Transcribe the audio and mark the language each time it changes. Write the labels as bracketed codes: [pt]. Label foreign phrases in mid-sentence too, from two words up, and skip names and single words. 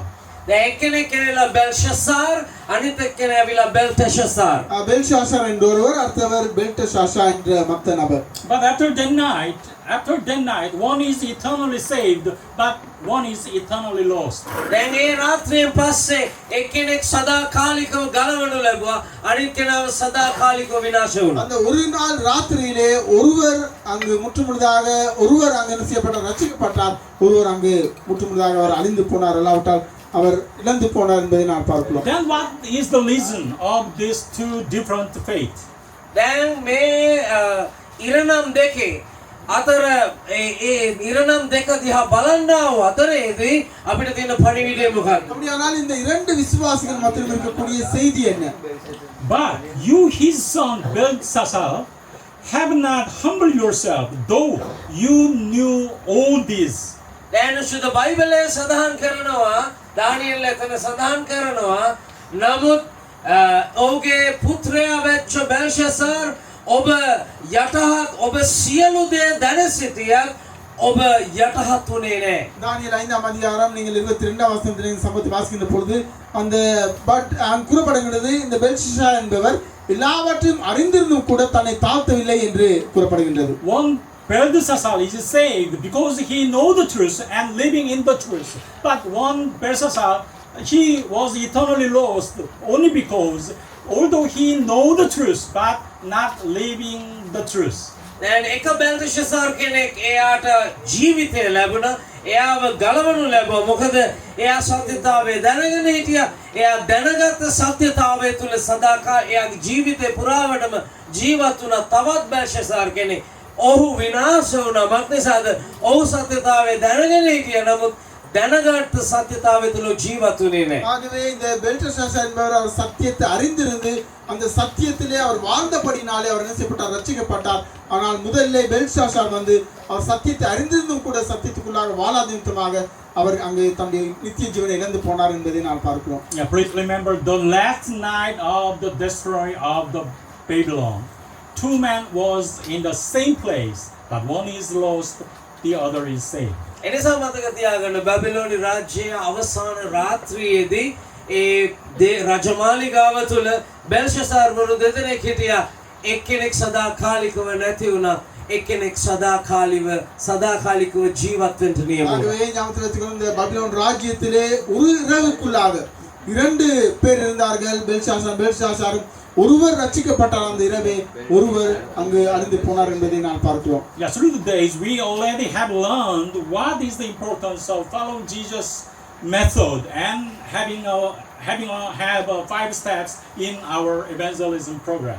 [si] දැන් එක්කෙනෙක් කියලා බෙල්ෂසාර්, අනිත් එක්කෙනා ඇවිල්ලා බෙල්ටෙෂසාර්. [ta] பெல்ஷாசர் என்ற ஒருவர், அடுத்தவர் பெல்டஷாஷா என்ற மற்ற நபர். [en] But after that night, one is eternally saved, but one is eternally lost. [si] දැන් ඒ රාත්‍රියෙන් පස්සේ එක්කෙනෙක් සදාකාලිකව ගලවනු ලැබුවා, අනිත් කෙනාව සදාකාලිකව විනාශ වුණා. [ta] அந்த ஒரு நாள் ராத்திரியிலே ஒருவர் அங்கு முற்றுமுழுதாக ஒருவர் அங்கு என்ன செய்யப்பட்டார், ரட்சிக்கப்பட்டார். ஒருவர் அங்கு முற்றுமுழுதாக அவர் அழிந்து போனார். அல்லாவிட்டால் அவர் இழந்து போனார் என்பதை நான் பார்க்கலாம். [en] Then what is the reason of these two different faiths? [si] දැන් මේ ඉරණම් දෙකේ අතර ඒ ඉරණම් දෙක දිහා බලන්නාව අතරේදී අපිට තියෙන පණිවිඩය මොකක්ද? [ta] அப்படியானால் இந்த இரண்டு விசுவாசிகள் மத்தியில் இருக்கக்கூடிய செய்தி என்ன? [en] But you, his son Belshazzar, have not humbled yourself, though you knew all this. [si] දැන් සුද බයිබලයේ සඳහන් කරනවා දානියෙල් එතන සඳහන් කරනවා නමුත් ඔහුගේ පුත්‍රයා වෙච්ච බෙල්ෂසාර් ඔබ යටහත් ඔබ සියලු දේ දැන සිටියත් ඔබ යටහත් වුණේ නැහැ. [ta] தானியேல் 5ஆம் அதிகாரம் நீங்கள் 22ஆம் வசனத்தில் சம்பவத்தை வாசிக்கின்ற பொழுது அந்த கூறப்படுகிறது இந்த பெல்ஷாசார் என்பவர் எல்லாவற்றையும் அறிந்திருந்தும் கூட தன்னை தாழ்த்தவில்லை என்று கூறப்படுகின்றது. [en] One Belshazzar is saved because he knows the truth and living in the truth. But one Belshazzar, he was eternally lost only because although he know the truth but not living the truth. [si] දැන් එක බෙල්ෂසාර් කෙනෙක් එයාට ජීවිතය ලැබුණා එයාව ගලවනු ලැබුවා මොකද එයා සත්‍යතාවය දැනගෙන හිටියා එයා දැනගත් සත්‍යතාවය තුල සදාකාල එයාගේ ජීවිතේ පුරාවටම ජීවත් වුණා තවත් බෙල්ෂසාර් කෙනෙක් ඔහු විනාශ වුණා මක්නිසාද ඔහු සත්‍යතාවය දැනගෙන හිටියා නමුත් දැනගත් සත්‍යතාවය තුල ජීවත් වුණේ නැහැ. [ta] ஆகவே இந்த பெல்ஷாசார் என்பவர் அவர் சத்தியத்தை அறிந்திருந்து அந்த சத்தியத்திலே அவர் வாழ்ந்தபடினாலே அவர் என்ன செய்யப்பட்டார்? ரட்சிக்கப்பட்டார். ஆனால் முதல்ல பெல்ஷாசார் வந்து அவர் சத்தியத்தை அறிந்திருந்தும் கூட சத்தியத்துக்குள்ளாக வாழாத நிமித்தமாக அவர் அங்கே தன்னுடைய நித்திய ஜீவனை இழந்து போனார் என்பதை நாம் பார்க்கிறோம். [en] Yeah, please remember the last night of the destroy of the Babylon. Two men was in the same place, but one is lost, the other is saved. [si] එනිසා මතක තියාගන්න බැබිලෝනි රාජ්‍යයේ අවසාන රාත්‍රියේදී ඒ රජමාලිගාව තුල බෙල්ෂසාර් වරු දෙදෙනෙක් හිටියා එක්කෙනෙක් සදාකාලිකව නැති වුණා එක්කෙනෙක් සදාකාලිකව ජීවත් වෙන්න නියම වුණා. [ta] ஆகவே ஞாபகத்தில் வைத்துக்கொள்ளுங்கள் இந்த பபிலோன் ராஜ்யத்திலே ஒரு இரவுக்குள்ளாக இரண்டு பேர் இருந்தார்கள். பெல்ஷாசாரும் ஒருவர் ரட்சிக்கப்பட்டார் அந்த இரவே ஒருவர் அங்கு அழிந்து போனார் என்பதை நான் பார்க்கிறோம். [en] Yeah, through the days we already have learned what is the importance of following Jesus' method and have 5 steps in our evangelism progress.